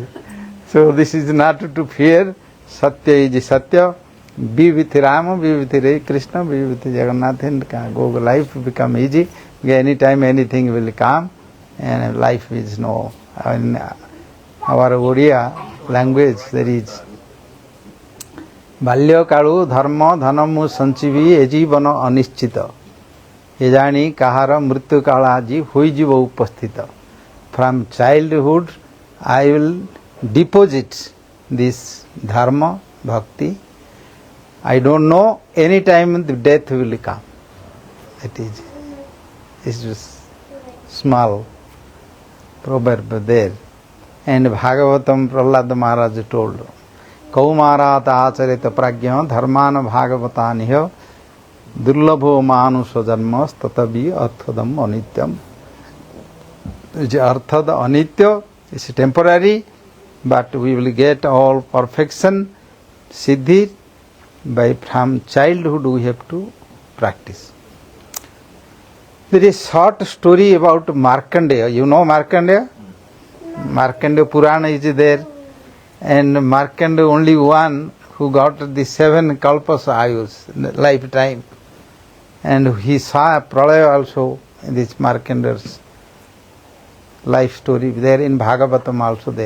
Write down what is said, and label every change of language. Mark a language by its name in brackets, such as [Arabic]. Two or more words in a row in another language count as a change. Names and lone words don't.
[English] So this is not to fear. Satya is Satya. Be with Rama, be with Krishna, be with Jagannath, and go life become easy. Anytime anything will come, and life is no In our Odia language there is [Odia] ବାଲ୍ୟ କାଳୁ ଧର୍ମ ଧନ ମୁଁ ସଞ୍ଚିବି ଏ ଜୀବନ ଅନିଶ୍ଚିତ ଏ ଜାଣି କାହାର ମୃତ୍ୟୁ କାଳ ଆଜି ହୋଇଯିବ ଉପସ୍ଥିତ [English] from childhood I will deposit this [Sanskrit] धर्म भक्ति [English] I don't know any time the death will come it is it's just small proverb there and Bhagavatam Prahlad Maharaj told [Sanskrit] कौमारात आचरित प्राज्ञ धर्मान भागवतानिह दुर्लभो मानुष जन्म ततभी अर्थदम अनित्यम अर्थद अनित्य [English] is temporary but we will get all perfection siddhi by from childhood we have to practice. There is short story about Markandeya. You know Markandeya? Markandeya Purana is there. And Markandeya only one who got the 7 kalpas ayus lifetime and he saw pralaya also in this Markandeya's life story there in Bhagavatam also there.